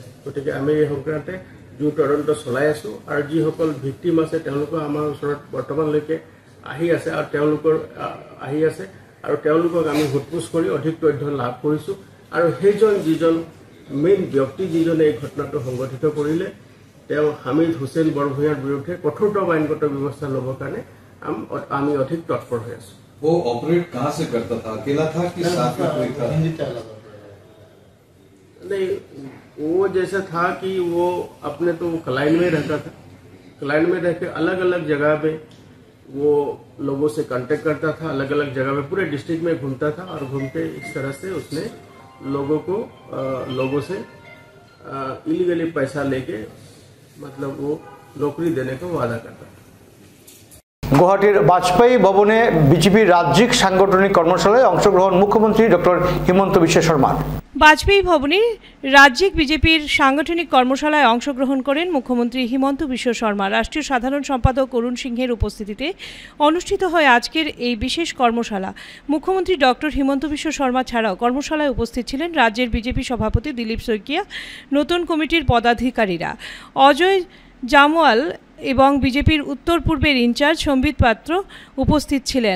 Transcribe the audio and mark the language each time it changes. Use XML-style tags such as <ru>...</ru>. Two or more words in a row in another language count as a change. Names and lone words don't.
<as>গতিকে আমি এই সংক্ৰান্তে জোৰ তদন্ত চলাই আছোঁ আৰু যিসকল ভিক্টিম আছে তেওঁলোকো আমাৰ ওচৰত বৰ্তমানলৈকে আহি আছে আৰু তেওঁলোকক আমি সোধপোছ কৰি অধিক তথ্য লাভ কৰিছোঁ আৰু সেইজন যিজন মেইন ব্যক্তি যিজনে এই ঘটনাটো সংঘটিত কৰিলে তেওঁ হামিদ হুছেইন বৰভূঞাৰ বিৰুদ্ধে কঠোৰতম আইনগত ব্যৱস্থা ল'বৰ কাৰণে আমি অধিক তৎপৰ হৈ আছোঁ।</as> <hi>वो ऑपरेट कहाँ से करता था? अकेला था कि साथ में कोई था? नहीं, वो जैसा था कि वो अपने तो क्लाइन में रहता था, क्लाइन में रह के अलग अलग जगह पे वो लोगों से कांटेक्ट करता था, अलग अलग जगह पे पूरे डिस्ट्रिक्ट में घूमता था और घूमते इस तरह से उसने लोगों से इलीगली पैसा लेके मतलब वो नौकरी देने का वादा करता था।</hi> <bn>গুয়াহাটির বাজপেয়ী ভবনে বিজেপি রাজ্যিক সাংগঠনিক কর্মশালায় অংশগ্রহণ মুখ্যমন্ত্রী ডক্টর হিমন্ত বিশ্ব শর্মার। বাজপেয়ী ভবনে রাজ্যিক বিজেপির সাংগঠনিক কর্মশালায় অংশগ্রহণ করেন মুখ্যমন্ত্রী হিমন্ত বিশ্ব শর্মা। রাষ্ট্রীয় সাধারণ সম্পাদক অরুণ সিংহের উপস্থিতিতে অনুষ্ঠিত হয় আজকের এই বিশেষ কর্মশালা। মুখ্যমন্ত্রী ডক্টর হিমন্ত বিশ্ব শর্মা ছাড়াও কর্মশালায় উপস্থিত ছিলেন রাজ্যের বিজেপি সভাপতি দিলীপ শইকিয়া, নতুন কমিটির পদাধিকারীরা অজয় জামওয়াল এবং বিজেপির উত্তর পূর্বের ইনচার্জ সম্বিত পাত্র উপস্থিত ছিলেন।</bn>